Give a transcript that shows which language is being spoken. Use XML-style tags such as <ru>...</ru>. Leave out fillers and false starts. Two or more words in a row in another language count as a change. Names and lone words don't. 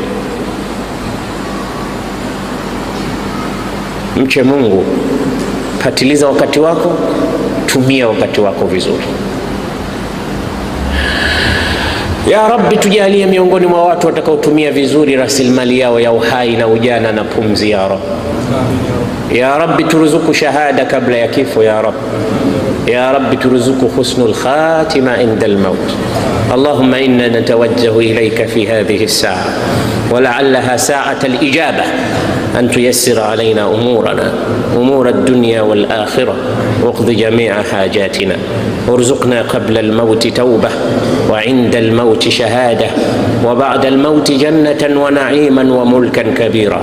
<sw>Mche Mungu, patiliza wakati wako, tumia wakati wako vizuri.</sw> <ar>يا رب,</ar> <sw>tujalie miongoni mwa watu watakaotumia vizuri rasilimali yao ya uhai na ujana na pumzi ya Rabbi.</sw> <ar>يا رب,</ar> <sw>turuzuku shahada kabla ya kifo</sw> <ar>يا رب. يا رب,</ar> <sw>turuzuku</sw> <ar>حسن الخاتمة عند الموت. اللهم إنا نتوجه إليك في هذه الساعة ولعلها ساعة الإجابة أن تيسر علينا أمورنا أمور الدنيا والآخرة واقض جميع حاجاتنا وارزقنا قبل الموت توبة وعند الموت شهادة وبعد الموت جنة ونعيما وملكا كبيرا.</ar>